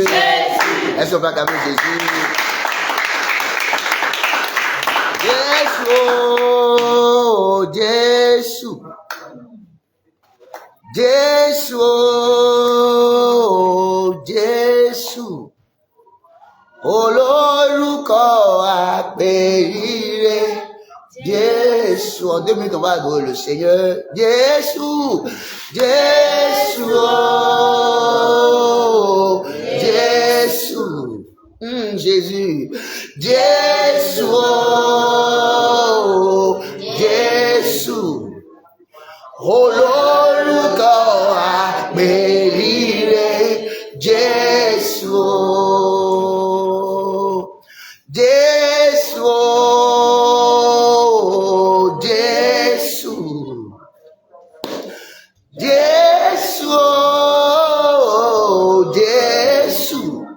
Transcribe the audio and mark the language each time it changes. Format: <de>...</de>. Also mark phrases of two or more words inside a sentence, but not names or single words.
<fr>Est-ce qu'on va acclamer Jésus? Jésus, Jésus, Jésus,</fr> <yo>olórúkọ àpèrire,</yo> <fr>Jésus. En 2 minutes, on va adorer le Seigneur. Jésus, Jésus, oh, Jésus. Jésus, Jésus, oh, Jésus,</fr> <yo>olórúkọ àpèrire,</yo> <fr>Jésus, Jésus, oh, Jésus, Jésus, oh, Jésus.</fr>